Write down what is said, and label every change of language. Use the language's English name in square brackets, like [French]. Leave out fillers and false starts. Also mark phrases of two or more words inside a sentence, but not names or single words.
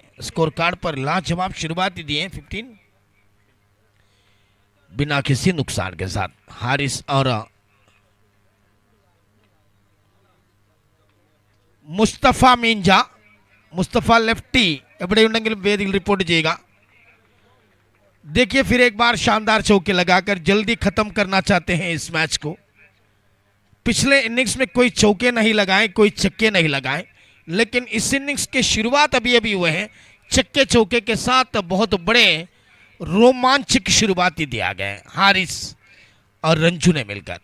[Hindi] स्कोर कार्ड पर लाजवाब शुरुआत दिए हैं 15 बिना किसी नुकसान के साथ। हारिस और मुस्तफा मींजा, मुस्तफा लेफ्टी [Malayalam] എവിടെയുണ്ടെങ്കിലും വേദിയിൽ റിപ്പോർട്ട് ചെയ്യുക. [Hindi] देखिए फिर एक बार शानदार चौके लगाकर जल्दी खत्म करना चाहते हैं इस मैच को। पिछले इनिंग्स में कोई चौके नहीं लगाए, कोई छक्के नहीं लगाए, लेकिन इस इनिंग्स के शुरुआत अभी अभी हुए हैं छक्के चौके के साथ। बहुत बड़े रोमांचक शुरुआती दिया गया है हारिस और रंजू ने मिलकर।